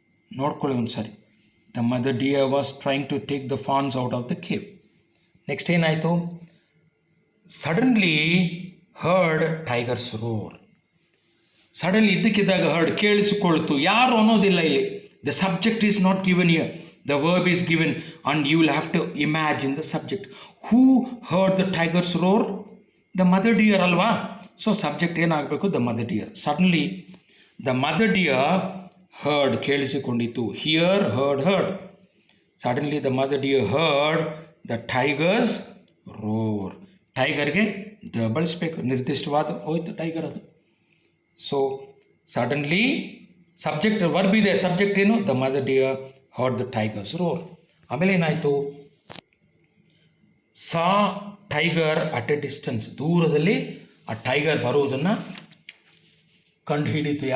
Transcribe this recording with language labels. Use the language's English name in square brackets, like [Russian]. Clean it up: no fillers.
[Kannada] ನೋಡ್ಕೊಳ್ಳಿ ಒಂದು ಸಾರಿ, [English] The mother deer was trying to take the fawns out of the cave. Next [Kannada] ಏನಾಯಿತು, [English] Suddenly heard tiger's roar. [Kannada] Suddenly ಇದ್ದಕ್ಕಿದ್ದಾಗ heard, ಕೇಳಿಸಿಕೊಳ್ತು, ಯಾರು ಅನ್ನೋದಿಲ್ಲ ಇಲ್ಲಿ. [English] The subject is not given here. The verb is given and you will have to imagine the subject. Who heard the tiger's roar? The mother deer [Kannada] alva. [English] So subject [Kannada] ಏನಾಗಬೇಕು, [English] the mother deer. Suddenly the mother deer heard, [Kannada] ಕೇಳಿಸಿಕೊಂಡಿತು. [English] Hear, heard. Suddenly the mother deer heard the tiger's roar. [Kannada] ಟೈಗರ್ಗೆ the ಬಳಸಬೇಕು, ನಿರ್ದಿಷ್ಟವಾದ ಹೋಯ್ತು tiger ಅದು. [English] So suddenly subject verb ಇದೆ, subject ಏನು, the mother dear heard the tiger's roar. [Kannada] ಆಮೇಲೆ ಏನಾಯಿತು, [English] saw tiger at a distance, [Kannada] ದೂರದಲ್ಲಿ ಆ ಟೈಗರ್ ಬರುವುದನ್ನು ಕಂಡು ಹಿಡಿತು.